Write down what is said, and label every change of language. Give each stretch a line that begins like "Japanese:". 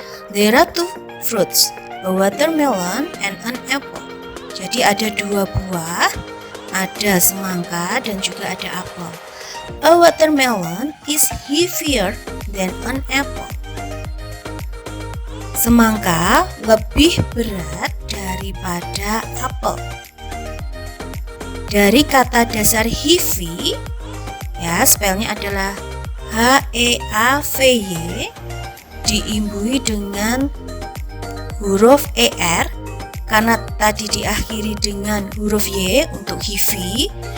English: There are two fruits, a watermelon and an apple.
Indonesian: Jadi ada dua buah, ada semangka dan juga ada apel.
English: A watermelon is heavier than an apple.
Indonesian: Semangka lebih berat daripada apel. Dari kata dasar heavy, ya, spellnya adalah HEAVY, diimbui dengan huruf ER karena tadi diakhiri dengan huruf Y untuk heavy.